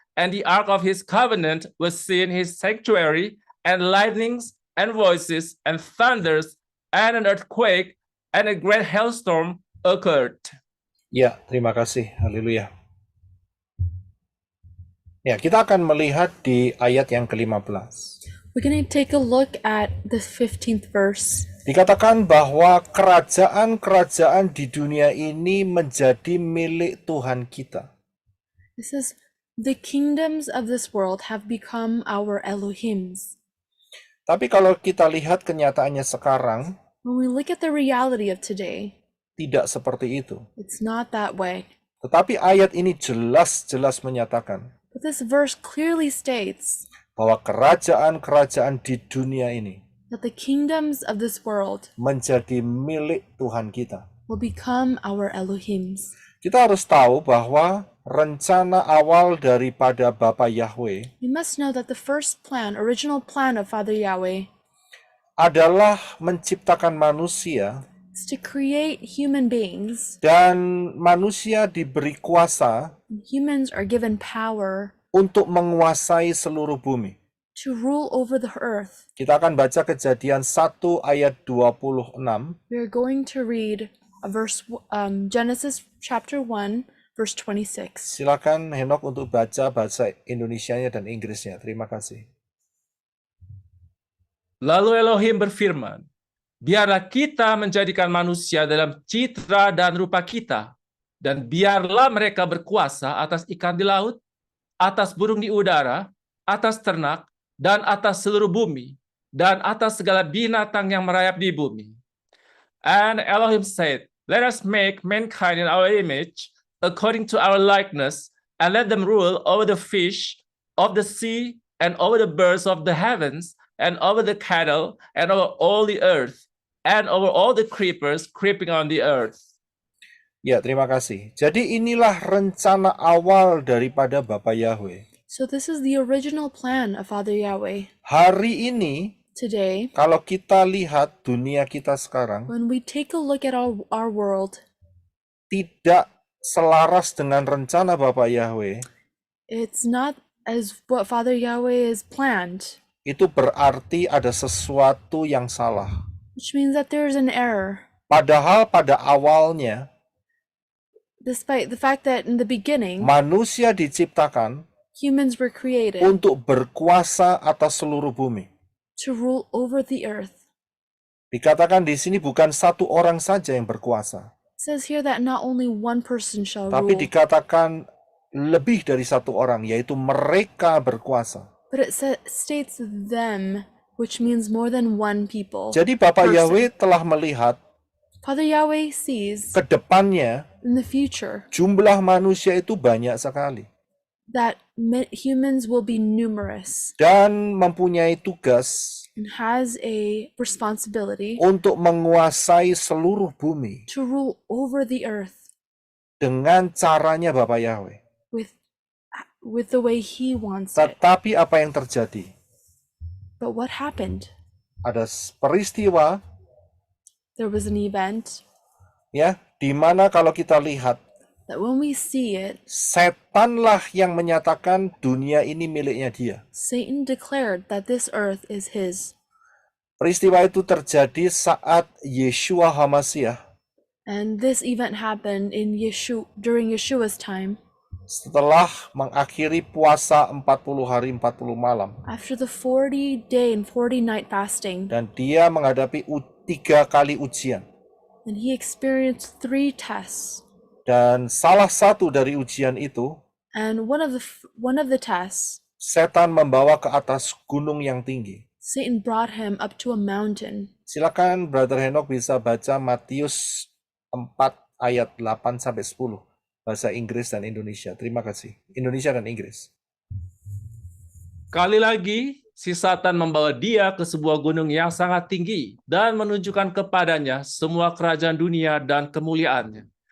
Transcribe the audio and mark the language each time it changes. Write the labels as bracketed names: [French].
[English] and the ark of his covenant was seen in his sanctuary, and lightnings and voices and thunders and an earthquake and a great hailstorm occurred. [Indonesian] Ya, terima kasih. Haleluya. Ya, kita akan melihat di ayat yang ke-15. [English] We're going to take a look at the 15th verse. [Indonesian] Dikatakan bahwa kerajaan-kerajaan di dunia ini menjadi milik Tuhan kita. [English] It says, the kingdoms of this world have become our Elohims. [Indonesian] Tapi kalau kita lihat kenyataannya sekarang, [English] When we look at the reality of today, [Indonesian] tidak seperti itu. [English] it's not that way. [Indonesian] Tetapi ayat ini jelas-jelas menyatakan [English] But this verse clearly states [Indonesian] bahwa kerajaan-kerajaan di dunia ini [English] that the kingdoms of this world [Indonesian] menjadi milik Tuhan kita. [English] will become our Elohims. [Indonesian] Kita harus tahu bahwa rencana awal daripada Bapa Yahweh [English] We must know that the first plan, original plan of Father Yahweh, [Indonesian] adalah menciptakan manusia [English] is to create human beings. [Indonesian] dan manusia diberi kuasa [English] Humans are given power [Indonesian] untuk menguasai seluruh bumi. [English] to rule over the earth. [Indonesian] Kita akan baca Kejadian 1 ayat 26. [English] We are going to read a Genesis chapter 1, verse 26. [Indonesian] Silakan Henok untuk baca bahasa Indonesianya dan Inggrisnya. Terima kasih. Lalu Elohim berfirman, biarlah kita menjadikan manusia dalam citra dan rupa kita, dan biarlah mereka berkuasa atas ikan di laut, atas burung di udara, atas ternak, dan atas seluruh bumi, dan atas segala binatang yang merayap di bumi. [English] And Elohim said, let us make mankind in our image, according to our likeness, and let them rule over the fish of the sea, and over the birds of the heavens, and over the cattle, and over all the earth, and over all the creepers creeping on the earth. [Indonesian] Ya, terima kasih. Jadi inilah rencana awal daripada Bapa Yahweh. [English] So this is the original plan of Father Yahweh. [Indonesian] Hari ini, [English] Today, [Indonesian] kalau kita lihat dunia kita sekarang, [English] when we take a look at our world, [Indonesian] tidak selaras dengan rencana Bapa Yahweh, [English] it's not as what Father Yahweh has planned, [Indonesian] itu berarti ada sesuatu yang salah. [English] which means that there's an error. [Indonesian] Padahal pada awalnya, [English] Despite the fact that in the beginning, [Indonesian] manusia diciptakan [English] humans were created [Indonesian] untuk berkuasa atas seluruh bumi. [English] to rule over the earth. [Indonesian] Dikatakan di sini bukan satu orang saja yang berkuasa, [English] It says here that not only one person shall [Indonesian] tapi [English] rule, [Indonesian] dikatakan lebih dari satu orang, yaitu mereka berkuasa. [English] but it states them, which means more than one people. [Indonesian] Jadi Bapa [English] person. [Indonesian] Yahweh telah melihat [English] Father Yahweh sees [Indonesian] ke depannya [English] in the future [Indonesian] jumlah manusia itu banyak sekali [English] that humans will be numerous [Indonesian] dan mempunyai tugas [English] and has a responsibility [Indonesian] untuk menguasai seluruh bumi [English] to rule over the earth [Indonesian] dengan caranya Bapa Yahweh. [English] with the way he wants it. [Indonesian] Tetapi apa yang terjadi? [English] But what happened? [Indonesian] Ada peristiwa [English] There was an event [Indonesian] ya, di mana kalau kita lihat [English] that when we see it, [Indonesian] setanlah yang menyatakan dunia ini miliknya dia. [English] Satan declared that this earth is his. [Indonesian] Peristiwa itu terjadi saat Yeshua HaMasyiah [English] And this event happened in during Yeshua's time, [Indonesian] setelah mengakhiri puasa 40 hari 40 malam. [English] after the 40-day and 40-night fasting, [Indonesian] Dan dia menghadapi 3 kali ujian. [English] and he experienced 3 tests. [Indonesian] Dan salah satu dari ujian itu, [English] And one of the tests, [Indonesian] setan membawa ke atas gunung yang tinggi. [English] Satan brought him up to a mountain. [Indonesian] Silakan Brother Henok bisa baca Matius 4 ayat 8 sampai 10 bahasa Inggris dan Indonesia. Terima kasih. Indonesia dan Inggris. Kali lagi, si Satan membawa dia ke sebuah gunung yang sangat tinggi dan menunjukkan kepadanya semua kerajaan dunia dan kemuliaannya.